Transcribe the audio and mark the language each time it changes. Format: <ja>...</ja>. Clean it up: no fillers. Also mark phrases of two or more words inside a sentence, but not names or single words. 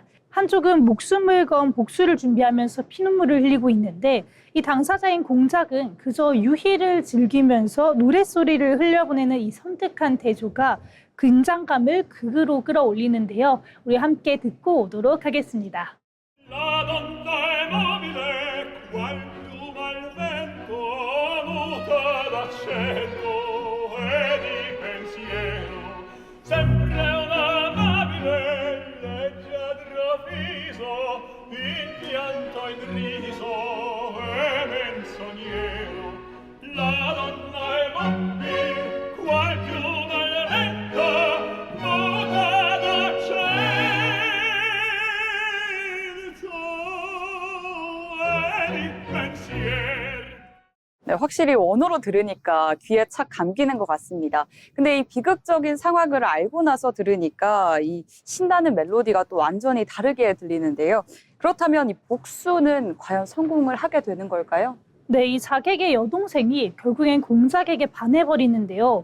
<ko>한쪽은 목숨을 건 복수를 준비하면서 피눈물을 흘리고 있는데 이 당사자인 공작은 그저 유희를 즐기면서 노랫소리를 흘려보내는 이 섬뜩한 태조가 긴장감을 극으로 끌어올리는데요. 우리 함께 듣고 오도록 하겠습니다.</ko> <it>La donna è mobile, qual piuma al vento, muta d'accento e di pensiero, sempre una amabile, leggiadro viso, in pianto in riso e menzognero. La donna è mobile, qual piuma al vento, muta d'accento e di pensiero.</it> <ko>네, 확실히 원어로 들으니까 귀에 착 감기는 것 같습니다. 근데 이 비극적인 상황을 알고 나서 들으니까 이 신나는 멜로디가 또 완전히 다르게 들리는데요. 그렇다면 이 복수는 과연 성공을 하게 되는 걸까요? 네, 이 자객의 여동생이 결국엔 공작에게 반해버리는데요.</ko>